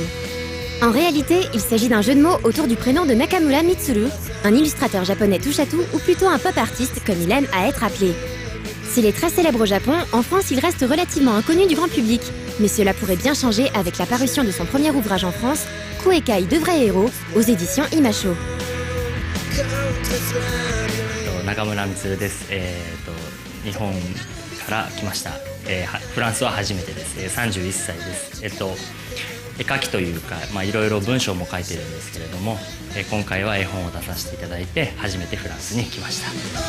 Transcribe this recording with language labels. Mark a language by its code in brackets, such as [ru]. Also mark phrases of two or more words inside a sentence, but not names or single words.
[fr] En réalité, il s'agit d'un jeu de mots autour du prénom de Nakamura Mitsuru, un illustrateur japonais touche-à-tout ou plutôt un pop artiste comme il aime à être appelé. S'il est très célèbre au Japon, en France il reste relativement inconnu du grand public, mais cela pourrait bien changer avec la parution de son premier ouvrage en France, Kuekai de vrais héros, aux éditions Imasho. [ja] 中村充です。日本から来ました。フランスは初めてです。31歳です。絵描きというか、いろいろ文章も書いてるんですけれども、今回は絵本を出させていただいて初めてフランスに来ました。